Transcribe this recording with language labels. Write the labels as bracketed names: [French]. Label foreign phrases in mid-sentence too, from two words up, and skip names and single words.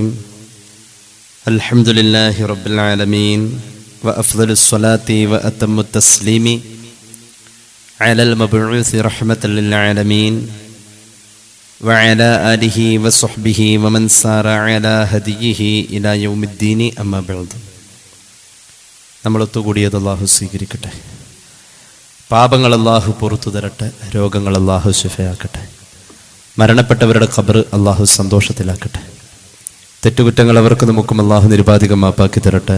[Arabic] الحمد لله رب العالمين وأفضل الصلاة وأتم التسليم على المبعوث رحمة للعالمين وعلى آله وصحبه ومن سار على هديه إلى يوم الدين أما بعد. [Malayalam] നമ്മളൊത്തുകൂടിയത് അല്ലാഹു സ്വീകരിക്കട്ടെ. പാപങ്ങൾ അല്ലാഹു പുറത്തു തരട്ടെ. രോഗങ്ങൾ അല്ലാഹു ശിഫയാക്കട്ടെ. മരണപ്പെട്ടവരുടെ ഖബർ അല്ലാഹു സന്തോഷത്തിലാക്കട്ടെ. തെറ്റുകുറ്റങ്ങൾ അവർക്ക് നമുക്കും അല്ലാഹു നിരുപാധികം മാപ്പാക്കി തരട്ടെ.